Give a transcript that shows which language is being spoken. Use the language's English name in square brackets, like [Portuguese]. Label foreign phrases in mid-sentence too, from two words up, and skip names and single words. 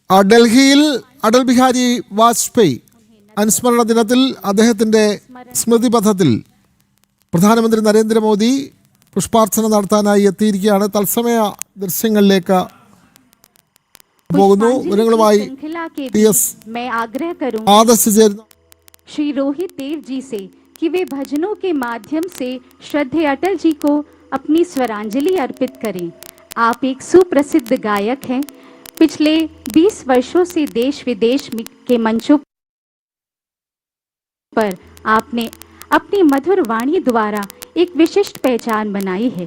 [Malayalam] ഡൽഹിയിൽ അടൽ ബിഹാരി വാജ്പേയി അനുസ്മരണ ദിനത്തിൽ അദ്ദേഹത്തിൻ്റെ സ്മൃതിപഥത്തിൽ പ്രധാനമന്ത്രി നരേന്ദ്രമോദി പുഷ്പാർച്ചന നടത്താനായി എത്തിയിരിക്കുകയാണ്. തത്സമയ ദൃശ്യങ്ങളിലേക്ക് പോകുന്നു. വിവരങ്ങളുമായി ആദർശ് ചേരുന്നു. [Hindi] श्री रोहित देव जी से कि वे भजनों के माध्यम से श्रद्धेय अटल जी को अपनी स्वरांजलि अर्पित करें। आप एक सुप्रसिद्ध गायक हैं। पिछले 20 वर्षों से देश विदेश के मंचों पर आपने अपनी मधुर वाणी द्वारा एक विशिष्ट पहचान बनाई है।